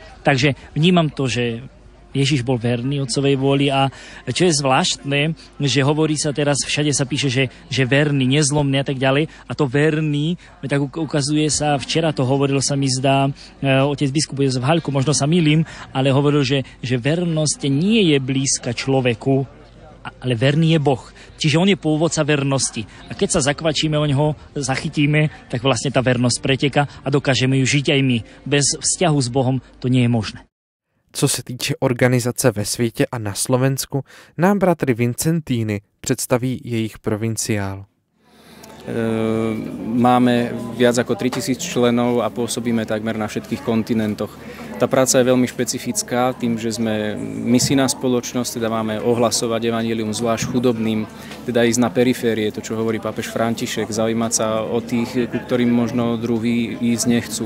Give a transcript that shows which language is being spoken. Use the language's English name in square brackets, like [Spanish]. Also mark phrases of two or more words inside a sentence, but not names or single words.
[Slovak] Takže vnímam to, že Ježiš bol verný otcovej vôli a čo je zvláštne, že hovorí sa teraz, všade sa píše, že verný, nezlomný a tak ďalej a to verný, tak ukazuje sa, včera to hovoril sa mi zdá otec biskup Jozef Haľko, možno sa mýlim, ale hovoril, že vernosť nie je blízka človeku, ale verný je Boh. Čiže on je pôvodca vernosti. A keď sa zakvačíme o ňoho, zachytíme, tak vlastne tá vernosť preteka a dokážeme ju žiť aj my. Bez vzťahu s Bohom to nie je možné. [Czech] Co se týče organizace ve světě a na Slovensku, nám bratry Vincentíny představí jejich provinciál. [Slovak] Máme viac ako 3000 členov a pôsobíme takmer na všetkých kontinentoch. Tá práca je veľmi špecifická tým, že sme misijná spoločnosť, teda máme ohlasovať evanjelium zvlášť chudobným, teda ísť na periférie, to čo hovorí pápež František, zaujímať sa o tých, ku ktorým možno druhí ísť nechcú.